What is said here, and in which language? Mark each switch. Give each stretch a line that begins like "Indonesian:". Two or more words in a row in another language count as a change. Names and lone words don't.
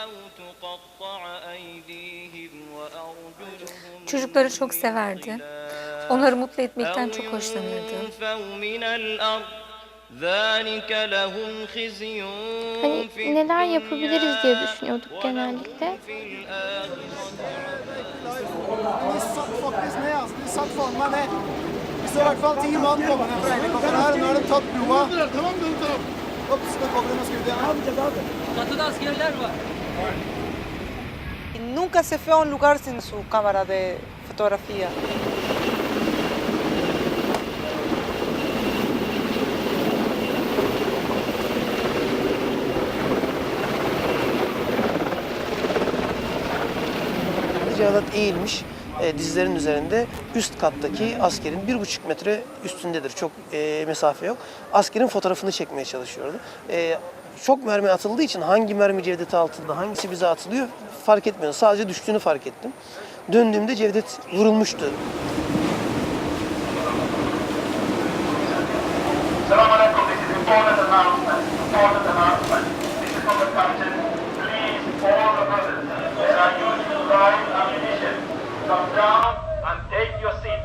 Turkish: Çocukları çok severdi. Onları mutlu etmekten çok hoşlanırdı. Hani neler yapabiliriz diye düşünüyorduk genellikle.
Spanish: Nunca se fue a un lugar sin su cámara de fotografía.
Turkish: Cevadat eğilmiş, dizlerin üzerinde, üst kattaki askerin 1,5 metre üstündedir. Çok mesafe yok. Askerin fotoğrafını çekmeye çalışıyordu. Çok mermi atıldığı için hangi mermi Cevdet'e atıldı, hangisi bize atılıyor fark etmiyor. Sadece düştüğünü fark ettim. Döndüğümde Cevdet vurulmuştu.
English: Assalamualaikum, this is important announcement. This is from the captain. Please, all the brothers that are using live ammunition, come down and take your seats.